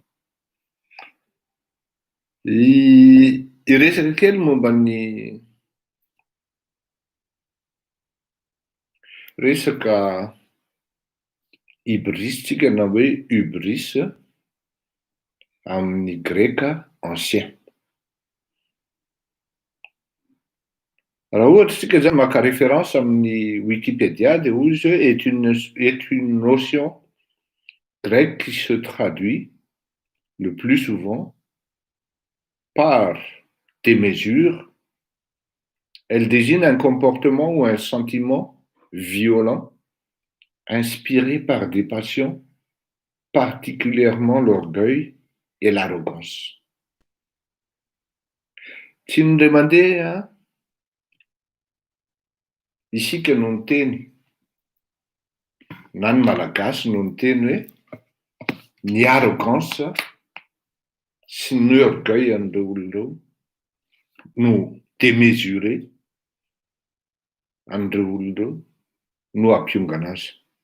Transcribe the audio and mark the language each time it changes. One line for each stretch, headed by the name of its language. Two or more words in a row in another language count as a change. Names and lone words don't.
Malagasy: Iresaka kely momba ny resaka hybris tsika na hoe hubris amin'ny greka ancien. Raha ohatra tsika zany maka référence amin'ny Wikipédia de hoy izy hoe
French: est une notion grecque qui se traduit le plus souvent par des mesures. Elle désigne un comportement ou un sentiment violent inspiré par des passions, particulièrement l'orgueil et l'arrogance.
Malagasy: Tsy ny ray mandeha isika no ny teny na ny malagasy no ny teny hoe ny arrogance sy ny orgueil an'ireo olon'ireo no démesuré an'ireo olon'ireo no ampiongana azy.